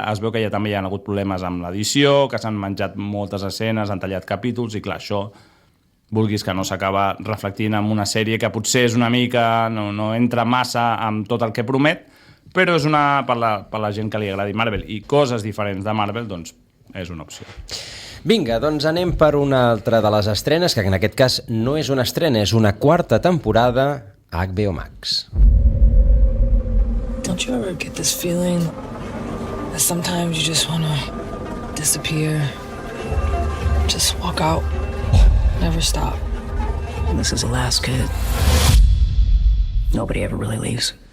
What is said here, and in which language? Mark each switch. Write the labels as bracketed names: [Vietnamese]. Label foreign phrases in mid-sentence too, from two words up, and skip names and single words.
[Catalan] Es veu que ja també hi ha hagut problemes amb l'edició, que s'han menjat moltes escenes, han tallat capítols, i clar, això vulguis que no s'acaba reflectint en una sèrie que potser és una mica, no entra massa amb tot el que promet, però és per la gent que li agradi Marvel i coses diferents de Marvel, doncs és una opció. Vinga, doncs anem per una altra de les estrenes, que en aquest cas no és una estrena, és una quarta temporada a HBO Max. [English] Don't you ever get this feeling that sometimes you just want to disappear, just walk out, never stop? This is Alaska. Nobody ever really leaves.